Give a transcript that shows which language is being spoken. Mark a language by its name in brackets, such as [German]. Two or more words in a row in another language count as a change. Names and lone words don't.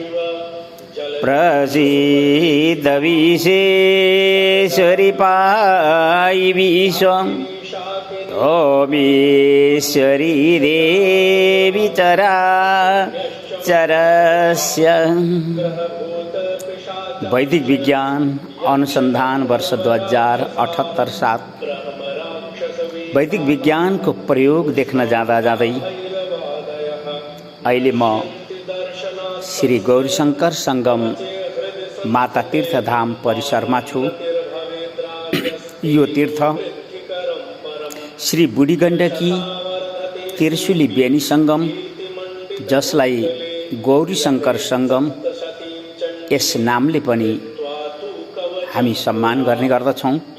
[Sanskrit] प्रसीद विश्वेश्वरि पाहि विश्वं त्वमीश्वरी देवी चराचरस्य। [Nepali] वैदिक विज्ञान अनुसंधान वर्ष 2078-7 वैदिक विज्ञान को प्रयोग देख्न जाँदा जाँदै अहिले म श्री गौरीशंकर संगम माता तीर्थधाम परिसरमा छु। यो तीर्थ श्री बुढी गण्डकी त्रिशूली बेनी संगम, जसलाई गौरीशंकर संगम यस नामले पनि हामी सम्मान गर्ने गर्दछौं।